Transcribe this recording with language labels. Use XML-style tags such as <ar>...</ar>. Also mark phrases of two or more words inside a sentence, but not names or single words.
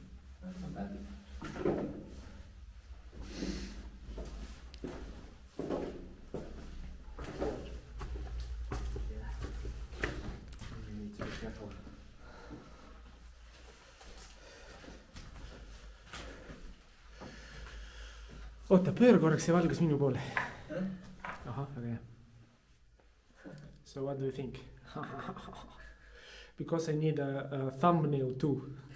<en>Not so bad. You need to be careful.</en> <et>oota, pööra korraks see valgus minu poole. ahah, väga hea.</et> <en>So what do you think? Because I need a thumbnail too.</en>